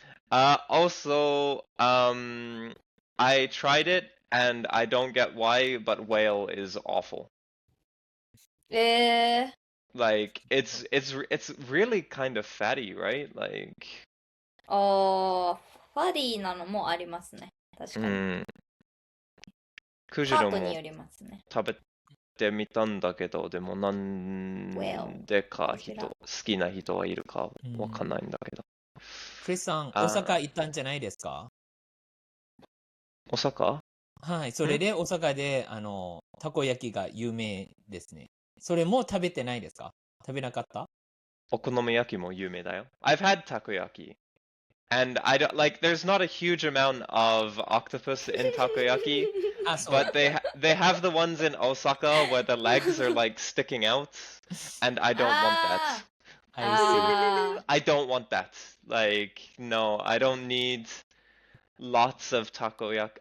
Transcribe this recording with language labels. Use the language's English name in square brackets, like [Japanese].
[English] Also, I tried it and I don't get why, but whale is awful. Like it's really kind of fatty, right? Like [Japanese] ファディーなのもありますね。確かに。クジロもパートによりますね。食べてみたんだけど、でもなんでか好きな人はいるかわかんないんだけど。クリスさん、大阪行ったんじゃないですか？大阪？はい、それで大阪でたこ焼きが有名ですね。それも食べてないですか？食べなかった？お好み焼きも有名だよ。 [English] I've had takoyaki. And I don't like. There's not a huge amount of octopus in takoyaki, but they have the ones in Osaka where the legs are like sticking out, and I don't want that. I don't want that. Like, no, I don't need lots of takoyaki.